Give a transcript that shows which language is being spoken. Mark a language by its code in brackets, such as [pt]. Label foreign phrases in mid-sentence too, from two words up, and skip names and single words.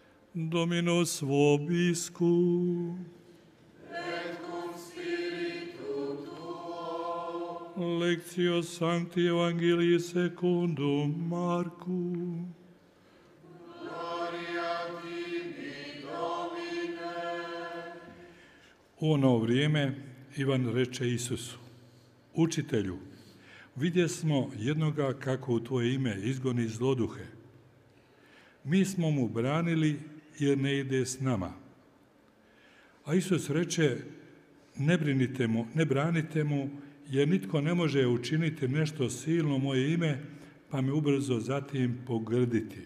[la] Dominus vobiscum. Et cum spiritu tuo. Lectio Sancti Evangelii secundum Marcum. Gloria tibi, Domine. [hr] U ono vrijeme Ivan reče Isusu: Učitelju, vidjesmo jednoga kako u tvoje ime izgoni zloduhe. Mi smo mu branili jer ne ide s nama. A Isus reče: ne branite mu, jer nitko ne može učiniti nešto silno moje ime, pa me ubrzo zatim pogrditi.